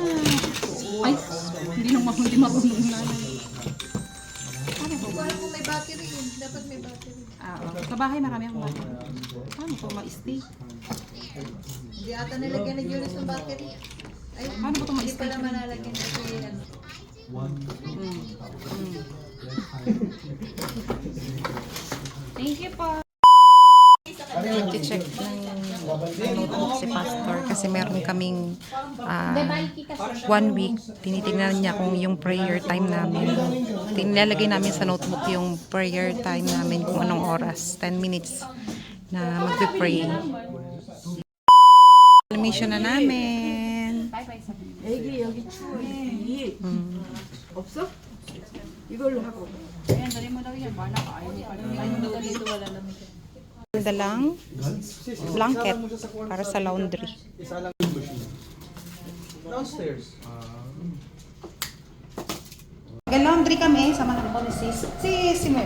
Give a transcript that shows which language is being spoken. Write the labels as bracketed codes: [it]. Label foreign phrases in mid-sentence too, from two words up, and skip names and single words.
[tl] Ay, hindi marunong na. Paano to? Kung may battery yun, dapat may battery. Sa bahay marami akong battery. Paano to ma-stay? Hindi ata nilagyan ni Julius ng battery. Ay, Paano ba to hindi ma-stay? pala malalagyan kasi yan. [en] Thank you po. [tl] I-check ng notebook si Pastor kasi meron kaming 1 week. Tinitingnan niya kung yung [en] prayer time [tl] namin. Nilalagay namin sa notebook yung [en] prayer time [tl] namin kung anong oras. 10 minutes na magpe-pray. Mission na namin. [ko] 애기 여기 추워. 없어? 이걸로 하고. [tl] Dalang blanket para sa laundry. [en] Downstairs. [tl] Nag-laundry kami, sama na ko ni si Mem.